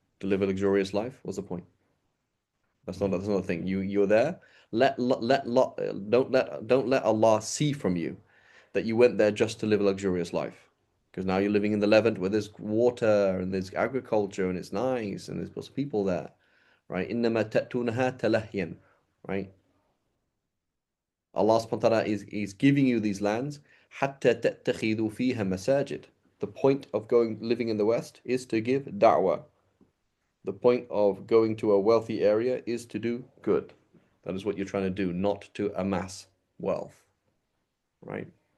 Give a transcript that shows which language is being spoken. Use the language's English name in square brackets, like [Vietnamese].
[English] To live a luxurious life? What's the point? That's not a thing. You're there. Don't let Allah see from you that you went there just to live a luxurious life. Because now you're living in the Levant where there's water and there's agriculture and it's nice and there's lots of people there, right? [Arabic] إنما تأتونها تلهيا, [English] right? Allah subhanahu wa ta'ala is giving you these lands [Arabic] حتى تتخذوا فيها مساجد. [English] The point of living in the West is to give da'wah. The point of going to a wealthy area is to do good. That is what you're trying to do, not to amass wealth, right?